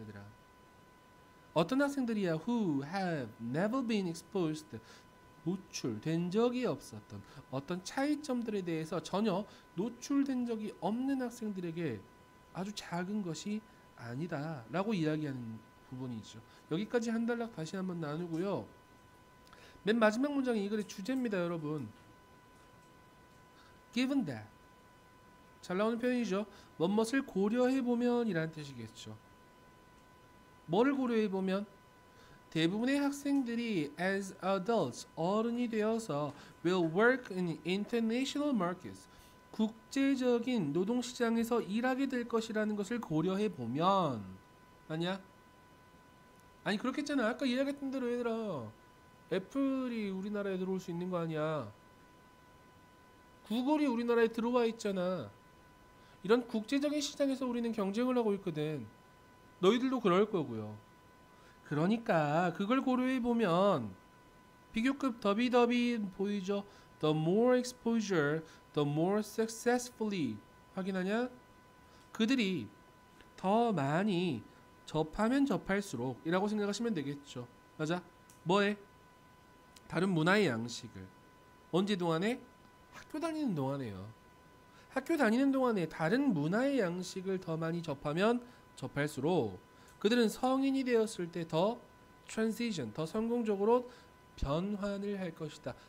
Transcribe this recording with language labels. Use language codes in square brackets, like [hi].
[ko] 얘들아, 어떤 학생들이야 [en] who have never been exposed, [ko] 노출된 적이 없었던 어떤 차이점들에 대해서 전혀 노출된 적이 없는 학생들에게 아주 작은 것이 아니다 라고 이야기하는 부분이죠. 여기까지 한 단락 다시 한번 나누고요. 맨 마지막 문장이 이 글의 주제입니다, 여러분. [en] Given that, [ko] 잘 나오는 표현이죠. 무엇을 고려해보면 이라는 뜻이겠죠. 뭐를 고려해보면? 대부분의 학생들이 [en] as adults, [ko] 어른이 되어서 [en] will work in international markets, [ko] 국제적인 노동시장에서 일하게 될 것이라는 것을 고려해 보면 아니야? 아니 그렇겠잖아. 아까 이야기했던 대로 얘들아 애플이 우리나라에 들어올 수 있는 거 아니야. 구글이 우리나라에 들어와 있잖아. 이런 국제적인 시장에서 우리는 경쟁을 하고 있거든. 너희들도 그럴 거고요. 그러니까 그걸 고려해 보면 비교급 더비더비 보이죠? [en] The more exposure, the more successfully [ko] 확인하냐? 그들이 더 많이 접하면 접할수록 이라고 생각하시면 되겠죠. 맞아? 뭐해? 다른 문화의 양식을 언제 동안에? 학교 다니는 동안에요. 학교 다니는 동안에 다른 문화의 양식을 더 많이 접하면 접할수록 그들은 성인이 되었을 때 더 트랜지션, 더 성공적으로 변환을 할 것이다.